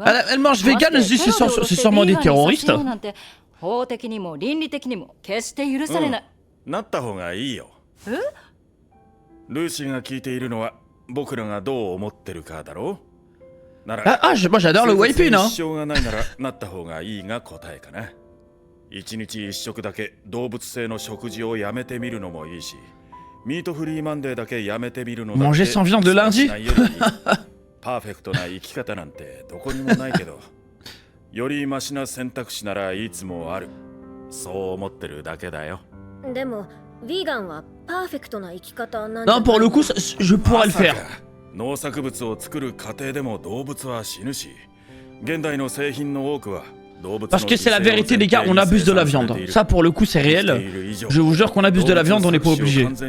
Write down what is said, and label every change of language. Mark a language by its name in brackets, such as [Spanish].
[French] Elle mange vegan, elle se dit c'est sûrement des terroristes. [Japanese] 法的にも倫理的にも決して許されない。なった方がいいよ。ルーシーが聞いているのは僕らがどう思ってるかだろう。なら、 [French] moi j'adore le white pin, hein. [Japanese] 支障がないならなった方がいいが答えかな。一日一食だけ動物性の食事をやめてみるのもいいし、ミートフリーマンデーだけやめてみるのだって。 [French] Manger sans viande de lundi. [Japanese] パーフェクトな生き方なんてどこにもないけど、よりマシな選択肢ならいつもある。そう思ってるだけだよ。でもヴィーガンはパーフェクトな生き方なん [French] Non, pour le coup, je pourrais le faire. [Japanese] 農作物を作る過程でも動物は死ぬし、現代の製品の多くは [French] Parce que c'est la vérité, les gars, on abuse de la viande. Ça, pour le coup, c'est réel. Je vous jure qu'on abuse de la viande, on n'est pas obligé.